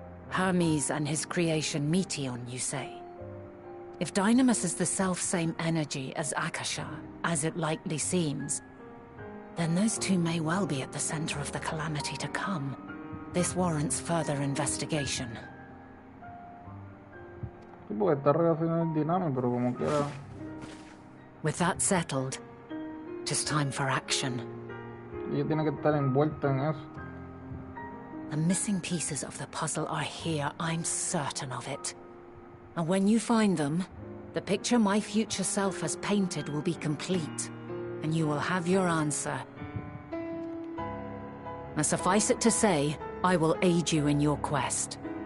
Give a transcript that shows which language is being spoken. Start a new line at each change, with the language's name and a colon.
English: Hermes and his creation Meteon, you say? If Dynamis is the self-same energy as Akasha, as it likely seems, then those two may well be at the center of the calamity to come. This warrants further investigation.
Spanish: Sí, porque está relacionado al Dynamic, pero como quiera.
English: With that settled, it is time for action.
Spanish: Ella tiene que estar envuelta en eso.
English: The missing pieces of the puzzle are here, I'm certain of it. And when you find them, the picture my future self has painted will be complete, and you will have your answer. Now suffice it to say, I will aid you in your quest.